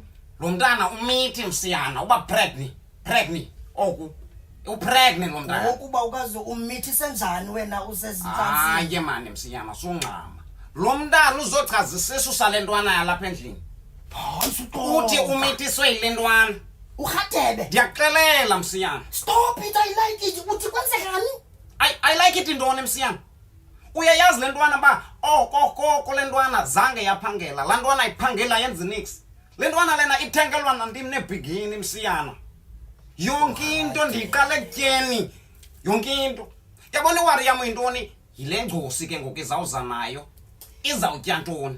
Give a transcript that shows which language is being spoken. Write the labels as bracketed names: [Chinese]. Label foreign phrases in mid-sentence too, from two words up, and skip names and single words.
[Xhosa] lo mntana umithi Msiyana uba pregnant oku upregnant lo mntana ukuba ukazi umithi senjani wena usezintsantsi hayi mani Msiyana sungxama lo mntana uzochaza isisu sale ntwana yalapha endlini uthi umithiswe yile ntwana uRhatebe ndiyakuxelela msiyana [English] stop it I like it [Xhosa] uthi kwenzekani [English] I like it [Xhosa] intoni msiyana uyayazi le ntwana ba koko le ntwana zange yaphangela la ntwana iphangela yenza nix le ntwana lena ithengelwa nandim nebhigini msiyana yonke into ndiyiqale kutyeni yonke into yabona iwari yam yintoni yile ngcosi ke ngoku izawuza nayo izawutya ntoni